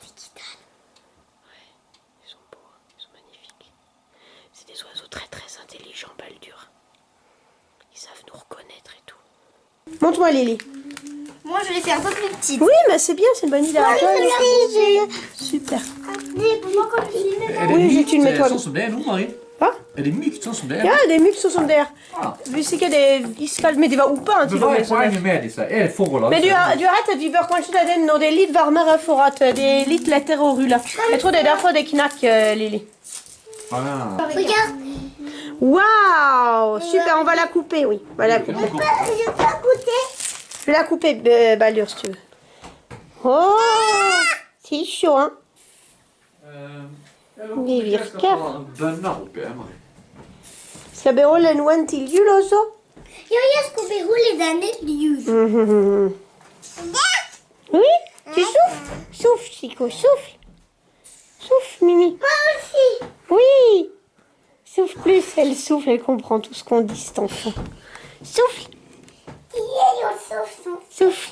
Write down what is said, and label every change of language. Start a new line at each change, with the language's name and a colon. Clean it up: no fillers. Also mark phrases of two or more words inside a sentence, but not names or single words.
French: Ouais, ils sont beaux, hein, ils sont magnifiques. C'est des oiseaux très très intelligents, Baldur. Ils savent nous reconnaître et tout. Montre-moi Lily. Moi, je vais faire un peu plus petite. Oui, mais c'est bien, c'est une bonne idée. Super. Oui, tu le mets toi.
Norwegian: Sånn som det er nå, Marie? Hva? Er det mykt sånn som det er? Ja, det er mykt sånn som det er. Ah. Hvis ikke det er iskaldt, men det var oppe en Men hva er kilometer. poenget med disse? Er det for å lage Men du har rett at vi bør kanskje ta den når det er litt varmere for at det er litt lettere å rulle. Jeg tror det er derfor det knakk, Lily. Ah.
French: Regarde. Waouh, super, on va la couper, oui. On va la couper. Je peux goûter. Je vais la couper, Baldur, si tu veux. Oh, c'est chaud, hein.
Norwegian: Vi virker. Bønner oppi, Marie. Skal vi holde noen til jul også? Ja, jeg skal beholde denne til jul.
French: Oui, tu souffles? Souffle, Chico, souffle. Souffle, Mimi. Moi aussi. Oui. Souffle plus, elle souffle, elle comprend tout ce qu'on dit, cet enfant. Souffle, souffle.